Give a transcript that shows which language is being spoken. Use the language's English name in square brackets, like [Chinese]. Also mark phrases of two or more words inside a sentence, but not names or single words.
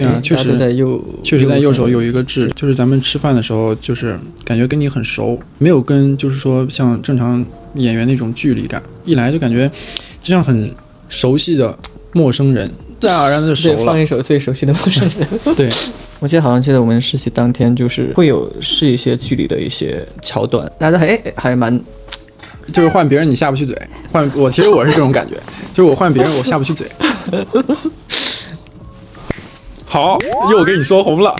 [Chinese] 確實在右手有一個痣，就是咱們吃飯的時候，就是感覺跟你很熟，沒有跟就是說像正常演員那種距離感，一來就感覺就像很熟悉的陌生人，自然而然的就熟了。對，放一首最熟悉的陌生人。對。我記得我們實習當天就是會有試一些距離的一些橋段，大家還蠻，就是換別人你下不去嘴，其實我是這種感覺，就是我換別人我下不去嘴。好，又給你說紅了。